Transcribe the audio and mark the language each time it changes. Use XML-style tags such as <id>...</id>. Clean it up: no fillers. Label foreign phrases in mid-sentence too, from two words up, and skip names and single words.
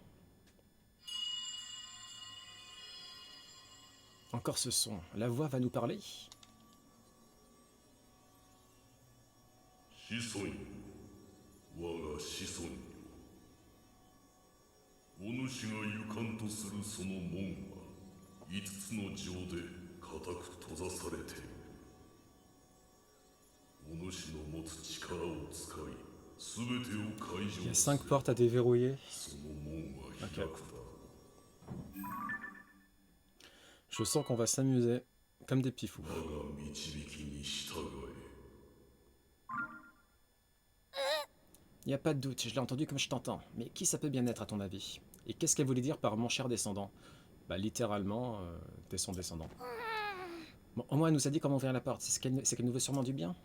<fr>Encore ce son, la voix va nous parler?</fr> <ja>子孫よ、我が子孫よ。お主が行かんとするその門は5つの城で固く閉ざされている。お主の持つ力を使い、全てを解</ja> <fr>Il y</fr> <ja>除</ja> <fr>a</fr> <ja>すれ</ja> <fr>5 portes à déverrouiller.</fr> <ja>その門は開くだ。</ja> <fr>Je sens qu'on va s'amuser comme des petits fous.</fr> <ja>我が導きに従え。</ja> <fr>Il n'y a pas de doute, je l'ai entendu comme je t'entends. Mais qui ça peut bien être à ton avis? Et qu'est-ce qu'elle voulait dire par mon cher descendant? Bah littéralement, t'es son descendant. Bon, au moins elle nous a dit comment ouvrir la porte, c'est qu'elle nous veut sûrement du bien.</fr>